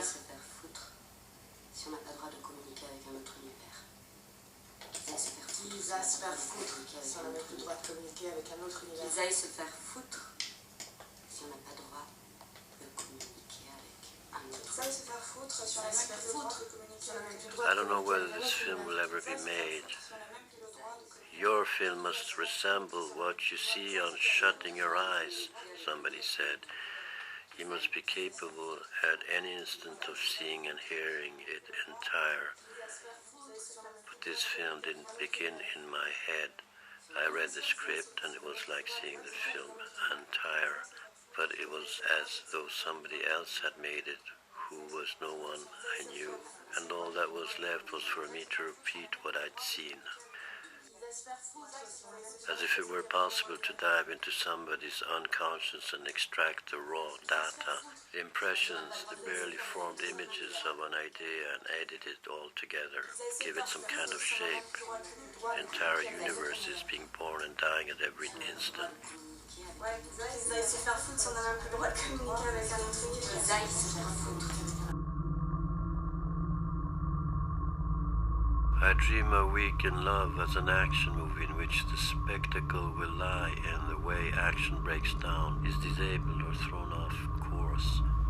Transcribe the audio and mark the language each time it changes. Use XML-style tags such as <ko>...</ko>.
<fr>aillent se faire foutre si on n'a pas le droit de communiquer avec un autre univers. Qu'ils aillent se faire foutre Qu'ils aillent se faire foutre si on n'a même plus le droit de communiquer avec un autre univers. Qu'ils aillent se faire foutre si on n'a pas le droit de communiquer avec un autre univers. Qu'ils aillent se faire foutre si on n'a même plus le droit de communiquer avec un autre univers.</fr> <en>I don't know whether this film will ever be made. Your film must resemble what you see on Shutting Your Eyes, somebody said. You must be capable at any instant of seeing and hearing it entire. But this film didn't begin in my head. I read the script and it was like seeing the film entire. But it was as though somebody else had made it, who was no one I knew. And all that was left was for me to repeat what I'd seen. As if it were possible to dive into somebody's unconscious and extract the raw data, the impressions, the barely formed images of an idea and edit it all together, give it some kind of shape. Entire universes being born and dying at every instant.</en> <fr>Ouais, qu'ils aillent se faire foutre si on n'a même plus le droit de communiquer avec un autre univers. Qu'ils aillent se faire foutre.</fr> <en>I dream a week in love as an action movie in which the spectacle will lie in the way action breaks down, is disabled or thrown off course.</en>